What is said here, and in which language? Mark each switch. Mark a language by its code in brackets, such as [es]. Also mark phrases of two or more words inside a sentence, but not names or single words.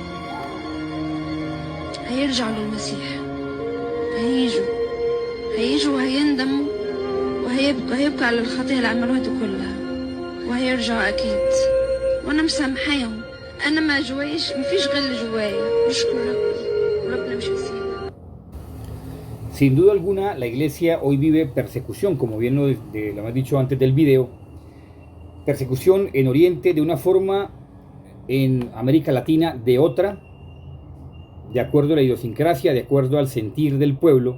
[ar] هيرجعوا للمسيح، هيجوا وهيندموا وهيبكوا على الخطيئة اللي عملوها كلها، وهيرجعوا أكيد. وأنا مسامحاهم، أنا ما جوايش، مفيش غل جوايا. نشكر ربنا مش هيسيبنا. [es] Sin duda alguna, la iglesia hoy vive persecución, como bien lo hemos dicho antes del video. Persecución en Oriente de una forma, en América Latina de otra, de acuerdo a la idiosincrasia, de acuerdo al sentir del pueblo.